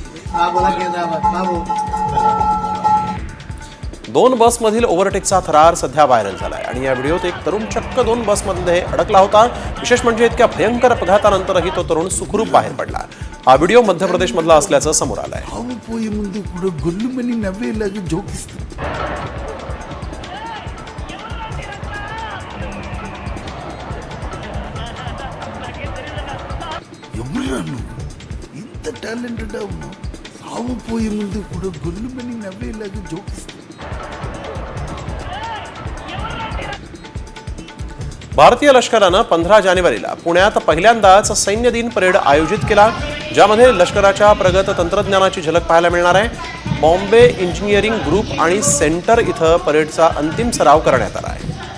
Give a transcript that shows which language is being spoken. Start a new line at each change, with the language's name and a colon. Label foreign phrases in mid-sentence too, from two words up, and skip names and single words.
Marathi: 2 बसमधील ओव्हरटेकचा थरार सध्या व्हायरल झालाय आणि या व्हिडिओत एक तरुण चक्क 2 बसमध्ये अडकला होता. विशेष म्हणजे इतक्या भयंकर अपघातानंतरही तो तरुण सुखरूप बाहेर पडला. हा व्हिडिओ मध्य प्रदेशमधला असल्याचं समोर आलंय.
Telugu: ఇంత టాలెంటెడ్ అవును సాగు పోయే ముందు కూడా గొల్లుమని నవ్వేలాగా జోకిస్తుంది.
Marathi: भारतीय लष्करानं 15 जानेवारीला पुण्यात पहिल्यांदाच सैन्य दिन परेड आयोजित केला, ज्यामध्ये लष्कराच्या प्रगत तंत्रज्ञानाची झलक पाहायला मिळणार आहे. बॉम्बे इंजिनिअरिंग ग्रुप आणि सेंटर इथं परेडचा अंतिम सराव करण्यात आला आहे.